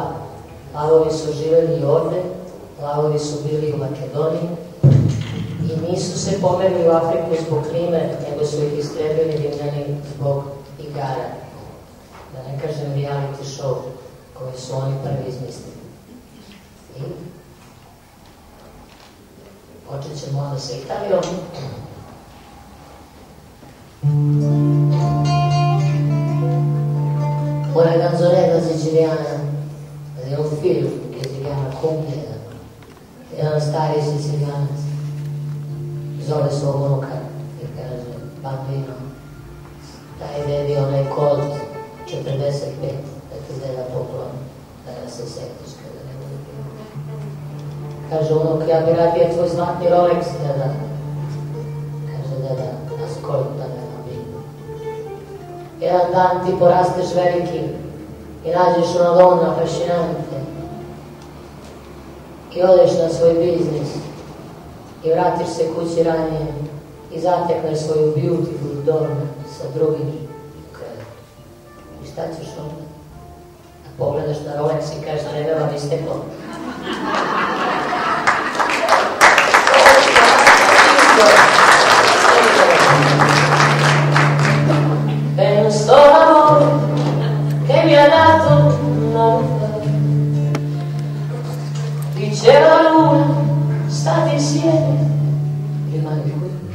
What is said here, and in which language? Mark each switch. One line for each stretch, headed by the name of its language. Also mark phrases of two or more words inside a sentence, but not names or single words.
Serbian: Lavovi su živeli i ovde, lavovi su bili u Makedoniji i nisu se pomerili u Afriku zbog klime, nego su ih istrebili Rimljani zbog igara. Da ne kažem
English: reality show
Serbian: koji su oni prvi izmislili. I počet ćemo onda sa Italijom.
Italian: Una canzonetta siciliana di un film che si chiama Completa.
Serbian: Erano stari siciliani, zove svog unuka i kaže, bambino, daj dedi onaj kod 45, da ti deda poklon, da ga se setiš kada ne bude bilo. Kaže unuk, ja bi radije tvoj zlatni Rolex, deda. Kaže deda,
Italian: ascolta me, bambino.
Serbian: Jedan dan ti porasteš veliki i nađeš
Italian: una donna affascinante
Serbian: i odeš na svoj biznis i vratiš se kući ranije i zatekneš svoju
Italian: beautiful donna
Serbian: sa drugim krevetom. I šta ćeš onda? Da pogledaš na Rolex i kažeš ne vevam isteklo.
Italian: Penso all'amore che mi ha dato una vita, diceva la luna, state insieme, rimani qui.